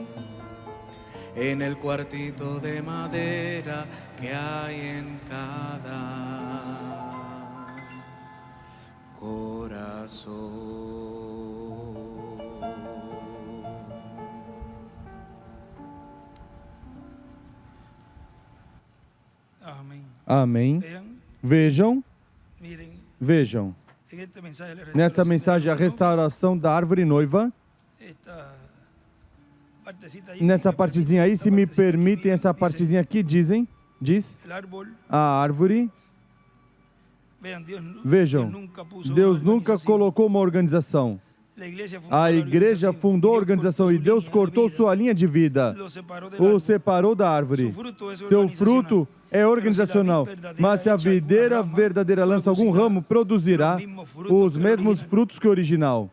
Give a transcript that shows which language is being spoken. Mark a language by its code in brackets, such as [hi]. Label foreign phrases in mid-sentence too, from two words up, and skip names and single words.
[es] En el cuartito de madera que hay en cada corazón. Amén. [pt] Amém. [es] Vean, [pt] Vejam, [es] miren, [pt] vejam. [es] en este mensaje de la [pt] Nessa [es] restauración [pt] mensagem, a [es] del reino, [pt] restauração da árvore noiva. [es] esta partecita ahí, [pt] Nessa [es] si me [pt] partezinha aí, [es] permiten, [pt] se me [es] esta partecita aquí, [pt] permitem, essa [es] dice, [pt] partezinha aqui diz [es] el árbol, [pt] a árvore. [es] vean, [pt] Vejam, [es] Dios nunca puso [pt] Deus [es] una [pt] nunca [es] organización. [pt] colocou uma organização. A igreja fundou a organização e Deus cortou sua linha de vida, o separou da árvore. Seu fruto é organizacional, mas se a videira verdadeira lança algum ramo, produzirá os mesmos frutos que o original.